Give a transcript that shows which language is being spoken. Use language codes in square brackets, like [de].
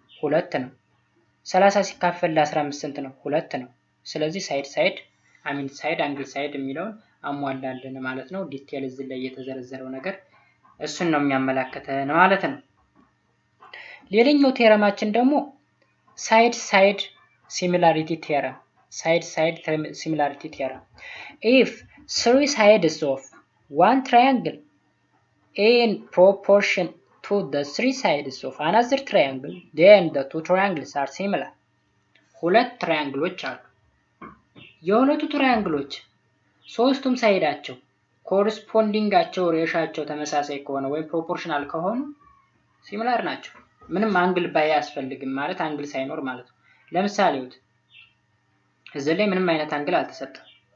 [am] 2 ነው። 30 ሲካፈል ለ15 ስንት ነው? 2 ነው። ስለዚህ ሳይድ አንግል ሳይድ የሚለውን አሟላልን ማለት ነው። ዲቴል እዚህ ላይ የተዘረዘረው ነገር እሱን ነው የሚያመላክተን ማለት ነው። ሌላኛው ቴረማችን ደግሞ ሳይድ ሲሚላሪቲ ቴረም similarity theorem. [en] If 3 sides of one triangle in proportion to the 3 sides of another triangle, then the two triangles are similar. [am] ሁለት ትራያንግሎች አሉ። የሁለቱ ትራያንግሎች ሶስቱም ሳይዳቸው ኮረስፖንዲንጋቸው ሬሻቸው ተመሳሳይ ከሆነ ወይም ፕሮፖርሽናል ከሆኑ ሲሚላር ናቸው። ምንም አንግል ባያስፈልግም ማለት አንግል ሳይኖር ማለት ነው። ለምሳሌ እዚህ ላይ ምንም አይነት አንግል አልተሰጠም።